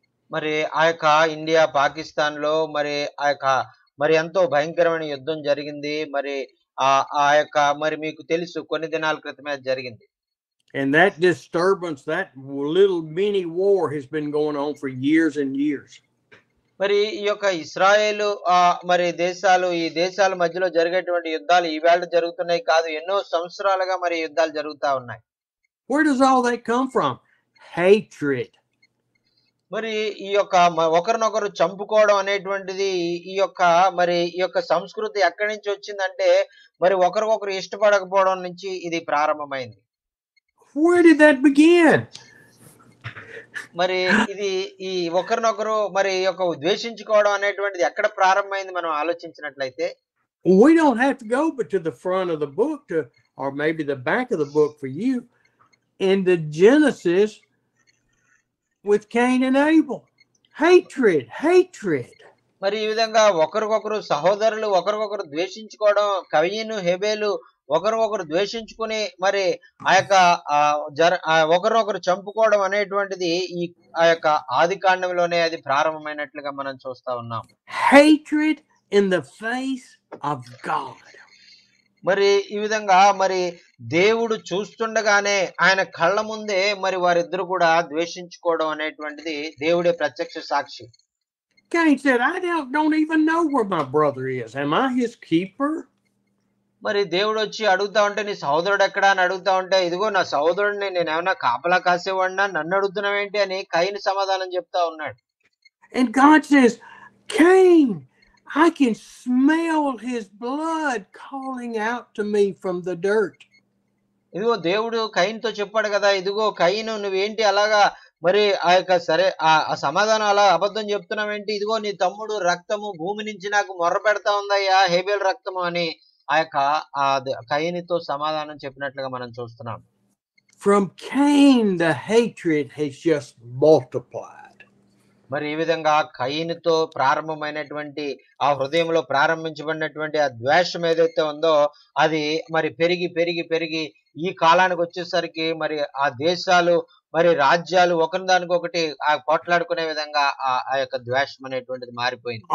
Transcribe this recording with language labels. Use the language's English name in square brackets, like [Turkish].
[Telugu] మరి ఆ యొక్క ఇండియా పాకిస్తాన్ లో మరి ఎంతో భయంకరమైన యుద్ధం జరిగింది. మరి ఆ యొక్క మరి మీకు తెలుసు కొన్ని దినాల క్రితమే జరిగింది. [English] And that disturbance, that little mini war has been going on for years and years. [Telugu] మరి ఈ యొక్క ఇశ్రాయేలు మరి ఈ దేశాల మధ్యలో జరిగేటువంటి యుద్ధాలు ఈవేళ జరుగుతున్నాయి కాదు, ఎన్నో సంవత్సరాలుగా మరి యుద్ధాలు జరుగుతా ఉన్నాయి. [English] Where does all that come from? Hatred. [Telugu] మరి ఈ యొక్క ఒకరినొకరు చంపుకోవడం అనేటువంటిది ఈ యొక్క సంస్కృతి ఎక్కడి నుంచి వచ్చిందంటే మరి ఒకరికొకరు ఇష్టపడకపోవడం నుంచి ఇది ప్రారంభమైంది. [English] Where did that begin? [Telugu] మరి ఇది ఈ ఒకరినొకరు మరి ఈ యొక్క ద్వేషించుకోవడం అనేటువంటిది ఎక్కడ ప్రారంభమైంది మనం ఆలోచించినట్లయితే, [English] We don't have to go but to the front of the book or maybe the back of the book for you, in the Genesis with Cain and Abel. Hatred. [Telugu] మరి ఈ విధంగా ఒకరికొకరు సహోదరులు ఒకరికొకరు ద్వేషించుకోవడం, కయీను హేబేలు ఒకరికొకరు ద్వేషించుకుని మరి ఆ యొక్క ఒకరినొకరు చంపుకోవడం అనేటువంటిది ఆ యొక్క ఆది కాండంలోనే అది ప్రారంభమైనట్లుగా మనం చూస్తా ఉన్నాం. [English] Hatred in the face of God. [Telugu] మరి ఈ విధంగా మరి దేవుడు చూస్తుండగానే ఆయన కళ్ళ ముందే మరి వారిద్దరు కూడా ద్వేషించుకోవడం అనేటువంటిది దేవుడే ప్రత్యక్ష సాక్షి. [English] Cain said, I don't even know where my brother is. Am I his keeper? [Telugu] మరి దేవుడు వచ్చి అడుగుతా ఉంటే నీ సహోదరుడు ఎక్కడా అని అడుగుతా ఉంటే, ఇదిగో నా సహోదరుడిని నేను ఏమన్నా కాపలా కాసేవాడినా, నన్ను అడుగుతున్నావేంటి అని కయీను సమాధానం చెప్తా ఉన్నాడు. [English] And God says, Cain, I can smell his blood calling out to me from the dirt. [Telugu] ఇదిగో దేవుడు కయీనుతో చెప్పాడు కదా, ఇదిగో కయీను నువ్వేంటి అలాగా మరి ఆ యొక్క సరే ఆ సమాధానం అలా అబద్ధం చెప్తున్నావేంటి, ఇదిగో నీ తమ్ముడు రక్తము భూమి నుంచి నాకు మొర్ర పెడతా ఉందయ్యా, హేబేల్ రక్తము అని ఆ యొక్క కయీనుతో సమాధానం చెప్పినట్లుగా మనం చూస్తున్నాం. [English] From Cain the hatred has just multiplied. [Telugu] మరి ఈ విధంగా కయీనుతో ప్రారంభమైనటువంటి ఆ హృదయంలో ప్రారంభించబడినటువంటి ఆ ద్వేషం ఏదైతే ఉందో అది మరి పెరిగి పెరిగి పెరిగి ఈ కాలానికి వచ్చేసరికి మరి ఆ దేశాలు మరి రాజ్యాలు ఒకరిదానికొకటి పోట్లాడుకునే విధంగా ఆ యొక్క ద్వేషం అనేటువంటిది మారిపోయింది.